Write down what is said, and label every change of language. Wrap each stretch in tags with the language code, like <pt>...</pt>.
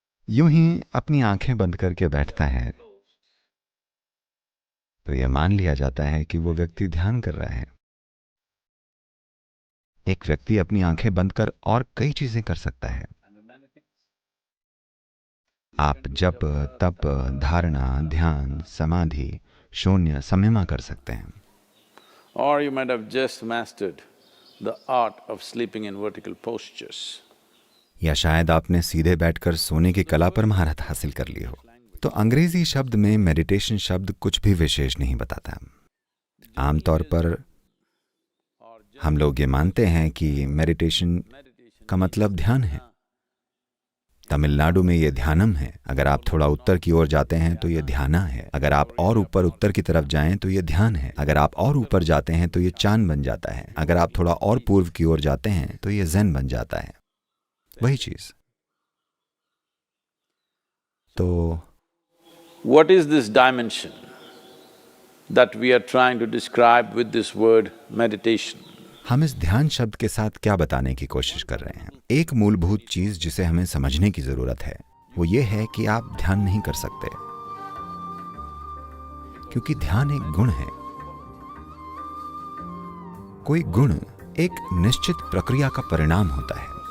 <hi>यूं ही अपनी आंखें बंद करके बैठता है तो यह मान लिया जाता है कि वो व्यक्ति ध्यान कर रहा है। एक व्यक्ति अपनी आंखें बंद कर और कई चीजें कर सकता है। आप जप, तप, धारणा, ध्यान, समाधि, शून्य, संयमा कर सकते हैं।</hi> <en>Or you might have just mastered the art of sleeping in vertical postures.</en> <hi>या शायद आपने सीधे बैठकर सोने की कला पर महारत हासिल कर ली हो। तो अंग्रेजी शब्द में मेडिटेशन शब्द कुछ भी विशेष नहीं बताता। आमतौर पर हम लोग ये मानते हैं कि मेडिटेशन का मतलब ध्यान है। तमिलनाडु में ये ध्यानम है। अगर आप थोड़ा उत्तर की ओर जाते हैं तो ये ध्याना है। अगर आप और ऊपर उत्तर की तरफ जाएं तो ये ध्यान है। अगर आप और ऊपर जाते हैं तो ये चांद बन जाता है। अगर आप थोड़ा और पूर्व की ओर जाते हैं तो ये ज़ेन बन जाता है। वही चीज। तो</hi> <en>What is this dimension that we are trying to describe with this word meditation?</en> <hi>हम इस ध्यान शब्द के साथ क्या बताने की कोशिश कर रहे हैं? एक मूलभूत चीज जिसे हमें समझने की जरूरत है वो ये है कि आप ध्यान नहीं कर सकते, क्योंकि ध्यान एक गुण है। कोई गुण एक निश्चित प्रक्रिया का परिणाम होता है।</hi>